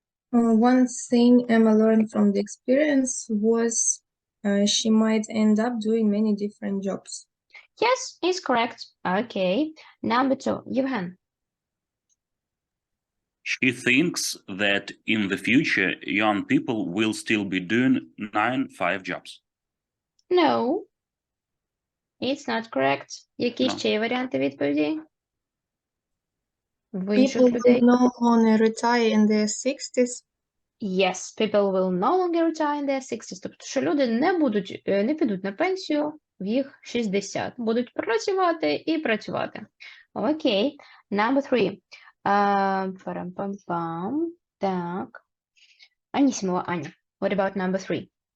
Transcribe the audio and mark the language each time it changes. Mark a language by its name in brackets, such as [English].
[English] One thing Emma learned from the experience was she might end up doing many different jobs. Yes, is correct. Okay. Number 2, Yevhen. She thinks that in the future, young people will still be doing 9-5 jobs. No. It's not correct. [Ukrainian] Які ще є варіанти відповіді? В інших [English] People [Ukrainian] людей? [English] will no longer retire in their 60s. Yes, people will no longer retire in their 60s. [Ukrainian] Тобто, що люди не підуть на пенсію в їх 60. Будуть працювати і працювати. Окей. [English] Number 3. [Ukrainian] Парам-пам-пам. Так. Анісімова Аня. [English] What about number 3?